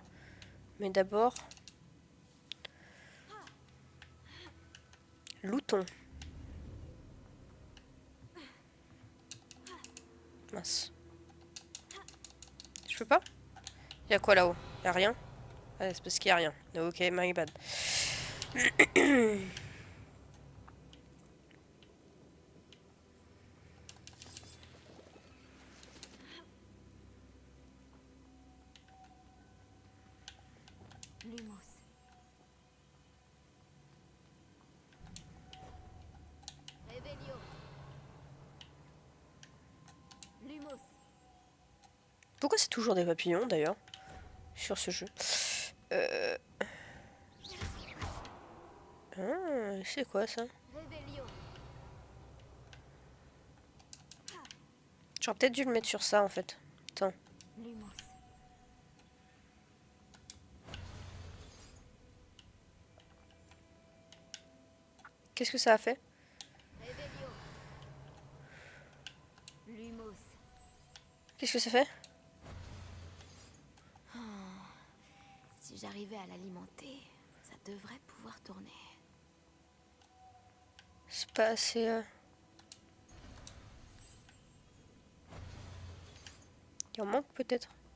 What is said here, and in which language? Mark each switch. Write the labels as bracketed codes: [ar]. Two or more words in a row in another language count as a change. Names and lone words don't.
[fr] Mais d'abord... Lootons. Mince. Je peux pas? Il y a quoi là-haut? Il y a rien? Ah, c'est parce qu'il y a rien. [en] Ok, my bad. [fr] Lumos. Revelio. Lumos. Pourquoi c'est toujours des papillons d'ailleurs sur ce jeu? Ah, c'est quoi ça? Revelio. J'aurais peut-être dû le mettre sur ça en fait. Attends. Lumos. Qu'est-ce que ça a fait? Revelio. Lumos. Qu'est-ce que ça fait? Si j'arrivais à l'alimenter, ça devrait pouvoir tourner. C'est pas assez... Il en manque peut-être.